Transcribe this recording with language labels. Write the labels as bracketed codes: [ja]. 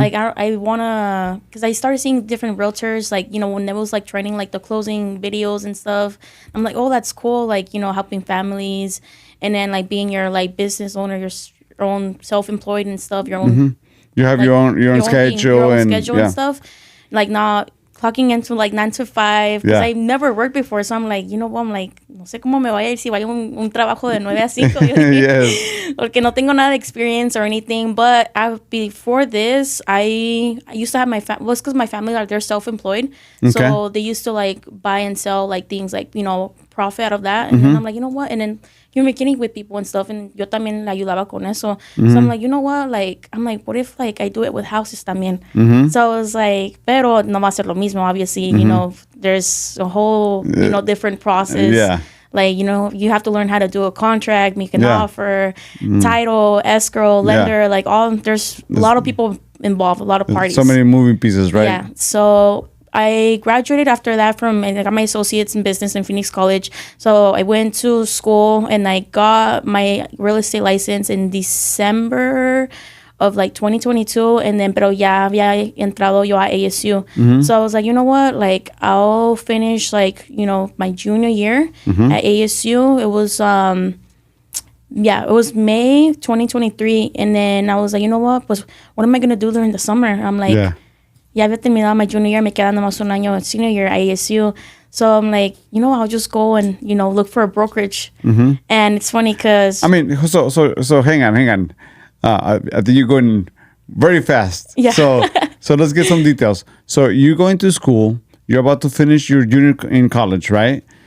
[en] I want to, because I started seeing different realtors, when they was training, the closing videos and stuff. I'm like, oh, that's cool. Helping families, and then being your business owner, your own self-employed and stuff, your own. Mm-hmm. You have your own schedule and stuff. Not clocking into 9 to 5, because I never worked before. So I'm like, [es] no sé cómo me vaya a ir si vaya un trabajo de 9 a 5. [en] Yes. [es] Porque no tengo nada de [en] experience or anything. But before this, I used to have my family. Well, it's because my family they're self-employed. Okay. So they used to buy and sell things profit out of that. And then I'm like, you know what? And then you're making with people and stuff, and [es] yo también la ayudaba con eso. [en] Mm-hmm. So I'm like, you know what? I'm like, what if I do it with houses también? Mm-hmm. So I was like, [es] pero no va a ser lo mismo, [en] obviously. [es] Mm-hmm. [en] There's a whole, different process. Yeah. You have to learn how to do a contract, make an offer, title, escrow, lender, there's a lot of people involved, a lot of parties. So many moving pieces, right? Yeah. So I graduated after that I got my associates in business in Phoenix College. So I went to school and I got my real estate license in December of 2022. And then, [es] pero ya había entrado yo a ASU. [en] Mm-hmm. So I was like, you know what? I'll finish my junior year at ASU. It was, it was May 2023. And then I was like, you know what? What am I going to do during the summer? I'm like, [es] ya había terminado [en] my junior year, [es] me queda nomás un año [en] senior year at ASU. So I'm like, I'll just go and, look for a brokerage. Mm-hmm. And it's funny because... I mean, so hang on. I think you're going very fast. Yeah. So let's get some details. So you're going to school, you're about to finish your junior in college, right?